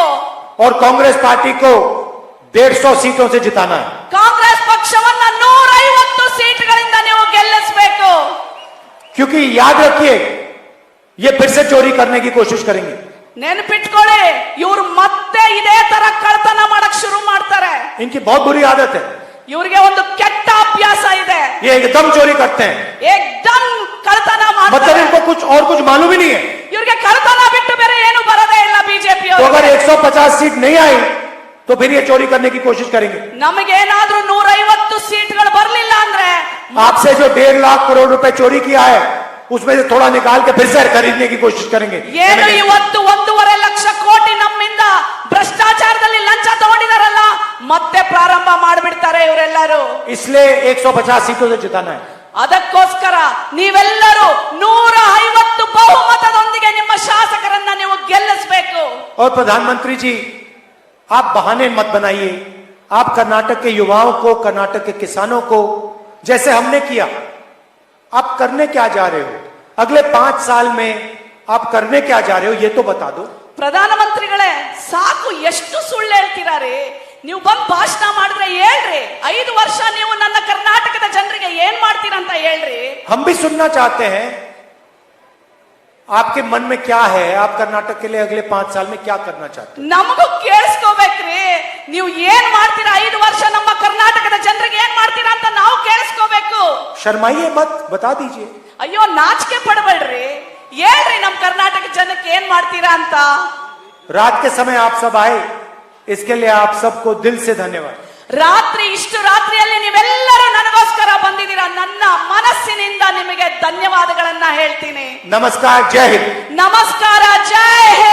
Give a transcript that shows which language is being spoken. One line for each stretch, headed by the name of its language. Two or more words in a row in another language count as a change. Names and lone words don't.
Hindi: और कांग्रेस पार्टी को 150 सीटों से जिताना है।
Kannada: ಕಾಂಗ್ರೆಸ್ ಪಕ್ಷವನ್ನ 150 ಸೀಟ್ಗಳಿಂದ ನೀವು ಗೆಲ್ಲಿಸಬೇಕು.
Hindi: क्योंकि याद रखिए, ये फिर से चोरी करने की कोशिश करेंगे।
Kannada: ನೆನಪಿಟ್ಕೊಳ್ಳಿ, ಇವರು ಮತ್ತೆ ಇದೇ ತರ ಕಳ್ತನ ಮಾಡಕ್ ಶುರು ಮಾಡ್ತಾರೆ.
Hindi: इनकी बहुत बुरी आदत है,
Kannada: ಇವರಿಗೆ ಒಂದು ಕೆಟ್ಟ ಅಭ್ಯಾಸ ಇದೆ.
Hindi: ये एकदम चोरी करते हैं,
Kannada: ಏಕ್ದಮ್ ಕಳ್ತನ
Hindi: मतलब
Kannada: ಮಾಡ್ತಾರೆ.
Hindi: इनको कुछ और कुछ मालूम ही नहीं है।
Kannada: ಇವ್ರಿಗೆ ಕಳ್ತನ ಬಿಟ್ಟು ಬೇರೆ ಏನು ಬರದೇ ಇಲ್ಲ ಬಿಜೆಪಿ
Hindi: तो अगर
Kannada: ಅವರು.
Hindi: 150 सीट नहीं आई तो फिर ये चोरी करने की कोशिश करेंगे।
Kannada: ನಮಗೇನಾದ್ರೂ 150 ಸೀಟ್ಗಳು ಬರ್ಲಿಲ್ಲ ಅಂದ್ರೆ
Hindi: आपसे जो 1.5 लाख करोड़ रुपए चोरी किया है, उसमें से थोड़ा निकाल के फिर से खरीदने की कोशिश करेंगे।
Kannada: ಏನು ಇವತ್ತು 1.5 ಲಕ್ಷ ಕೋಟಿ ನಮ್ಮಿಂದ ಭ್ರಷ್ಟಾಚಾರದಲ್ಲಿ ಲಂಚ ತಗೊಂಡಿದಾರಲ್ಲ, ಮತ್ತೆ ಪ್ರಾರಂಭ ಮಾಡ್ಬಿಡ್ತಾರೆ ಇವರೆಲ್ಲರೂ.
Hindi: इसलिए 150 सीटों से जिताना है।
Kannada: ಅದಕ್ಕೋಸ್ಕರ ನೀವೆಲ್ಲರೂ 150 ಬಹುಮತದೊಂದಿಗೆ ನಿಮ್ಮ ಶಾಸಕರನ್ನ ನೀವು ಗೆಲ್ಲಿಸಬೇಕು.
Hindi: और प्रधानमंत्री जी, आप बहाने मत बनाइए। आप कर्नाटक के युवाओं को, कर्नाटक के किसानों को, जैसे हमने किया, आप करने क्या जा रहे हो? अगले 5 साल में आप करने क्या जा रहे हो, ये तो बता दो।
Kannada: ಪ್ರಧಾನಮಂತ್ರಿಗಳೇ, ಸಾಕು, ಎಷ್ಟು ಸುಳ್ಳು ಹೇಳ್ತೀರಾರಿ? ನೀವು ಬಂದ್ ಭಾಷಣ ಮಾಡಿದ್ರೆ ಹೇಳ್ರಿ, 5 ವರ್ಷ ನೀವು ನನ್ನ ಕರ್ನಾಟಕದ ಜನರಿಗೆ ಏನ್ ಮಾಡ್ತೀರಂತ ಹೇಳ್ರಿ.
Hindi: हम भी सुनना चाहते हैं आपके मन में क्या है, आप कर्नाटक के लिए अगले 5 साल में क्या करना चाहते हैं।
Kannada: ನಮಗೂ ಕೇಳಿಸ್ಕೋಬೇಕ್ರಿ, ನೀವು ಏನ್ ಮಾಡ್ತೀರಾ 5 ವರ್ಷ ನಮ್ಮ ಕರ್ನಾಟಕದ ಜನರಿಗೆ ಏನ್ ಮಾಡ್ತೀರಾ ಅಂತ ನಾವು ಕೇಳಿಸ್ಕೋಬೇಕು.
Hindi: शर्माइए मत, बता दीजिए।
Kannada: ಅಯ್ಯೋ, ನಾಚಿಕೆ ಪಡಬೇಡ್ರಿ, ಹೇಳ್ರಿ ನಮ್ ಕರ್ನಾಟಕ ಜನಕ್ಕೆ ಏನ್ ಮಾಡ್ತೀರಾ ಅಂತ.
Hindi: रात के समय आप सब आए, इसके लिए आप सबको दिल से धन्यवाद।
Kannada: ರಾತ್ರಿ, ಇಷ್ಟು ರಾತ್ರಿಯಲ್ಲಿ ನೀವೆಲ್ಲರೂ ನನಗೋಸ್ಕರ ಬಂದಿದ್ದೀರಾ, ನನ್ನ ಮನಸ್ಸಿನಿಂದ ನಿಮಗೆ ಧನ್ಯವಾದಗಳನ್ನ ಹೇಳ್ತೀನಿ.
Hindi: नमस्कार, जय हिंद।
Kannada: ನಮಸ್ಕಾರ, ಜೈ